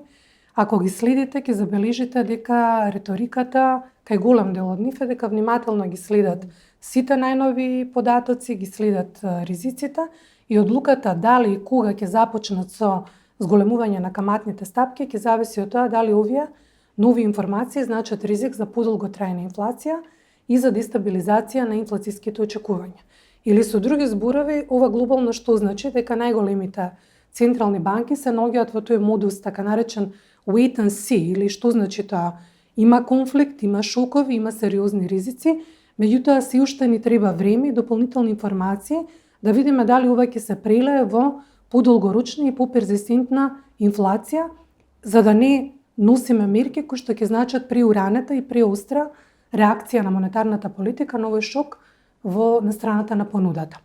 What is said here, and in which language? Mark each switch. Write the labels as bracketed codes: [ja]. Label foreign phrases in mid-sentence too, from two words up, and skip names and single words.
[mk] Ако ги следите, ќе забележите дека риториката кај голем дел од нив е дека внимателно ги следат сите најнови податоци, ги следат ризиците и одлуката дали и кога ќе започнат со зголемување на каматните стапки ќе зависи од тоа дали овие нови информации значат ризик за подолготрајна инфлација и за дестабилизација на инфлацијските очекувања. Или со други зборови, ова глобално што значи дека најголемите централни банки се наоѓаат во тој модус така наречен [en] wait and see, [mk] или што значи тоа? Има конфликт, има шокови, има сериозни ризици, меѓутоа се уште ни треба време и дополнителни информации да видиме дали ова ќе се прелее во подолгорочна и поперзистентна инфлација, за да не носиме мерки кои што ќе значат преуранета и преостра реакција на монетарната политика на овој шок на страната на понудата.